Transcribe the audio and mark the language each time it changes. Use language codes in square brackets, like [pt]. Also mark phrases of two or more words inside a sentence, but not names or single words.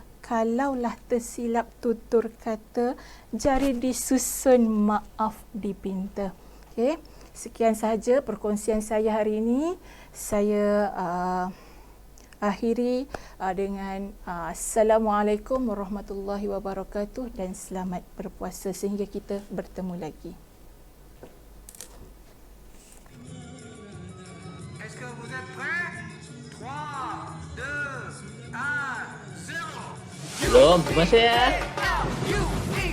[ms] Kalaulah tersilap tutur kata, jari disusun maaf dipinta. Okey, sekian sahaja perkongsian saya hari ini. Saya akhiri dengan Assalamualaikum warahmatullahi wabarakatuh dan selamat berpuasa sehingga kita bertemu lagi. [fr] Est-ce que vous êtes prêts? 3, 2, 1, 0. [ms] Belum, masih ya. You